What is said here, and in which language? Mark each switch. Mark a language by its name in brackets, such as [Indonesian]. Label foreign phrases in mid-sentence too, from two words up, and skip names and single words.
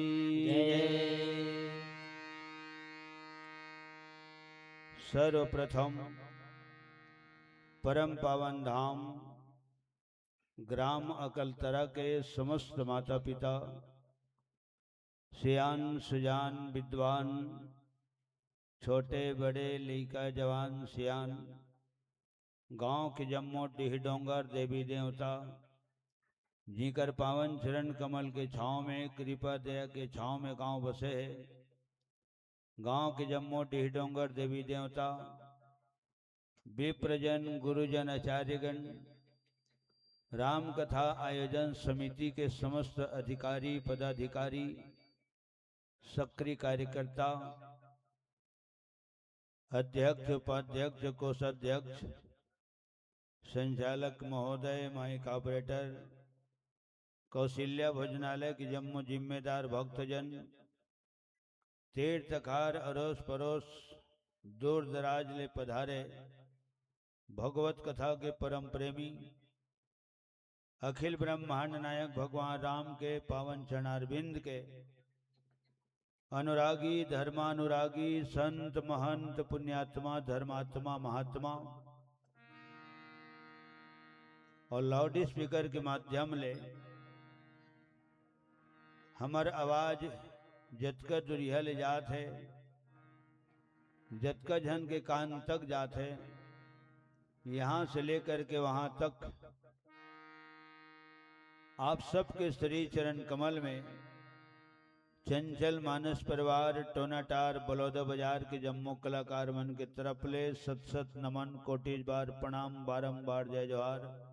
[Chhattisgarhi] जय। सर्वप्रथम परम पावन धाम ग्राम अकलतरा के समस्त माता पिता सियान सुजान विद्वान छोटे बड़े लइका जवान सियान गांव के जम्मो डीह डोंगर देवी देवता जीकर पावन चरण कमल के छांव में कृपा दया के छांव में गांव बसे है। गांव के जम्मो डीह डोंगर देवी देवता विप्रजन गुरुजन आचार्यगण राम कथा आयोजन समिति के समस्त अधिकारी पदाधिकारी सक्रिय कार्यकर्ता अध्यक्ष उपाध्यक्ष कोषाध्यक्ष संचालक महोदय [English] mic operator [Chhattisgarhi] कौशल्या भोजनालय के जम्मू जिम्मेदार भक्तजन तीर्थकार अरोस परोस दूर दराज ले पधारे भगवत कथा के परम प्रेमी अखिल ब्रह्मांड नायक भगवान राम के पावन चरणारविंद के अनुरागी धर्मानुरागी संत महंत पुण्यात्मा धर्मात्मा महात्मा और [English] loud speaker [Chhattisgarhi] के माध्यम ले हमार आवाज जतका दुरिया ले जात है जतका जन के कान तक जात है यहाँ से लेकर के वहां तक आप सबके श्री चरण कमल में चंचल मानस परिवार टोनाटार बलौदा बाजार के जम्मू कलाकार मन के तरफ ले सत सत नमन कोटि बार प्रणाम बारंबार जय जोहार।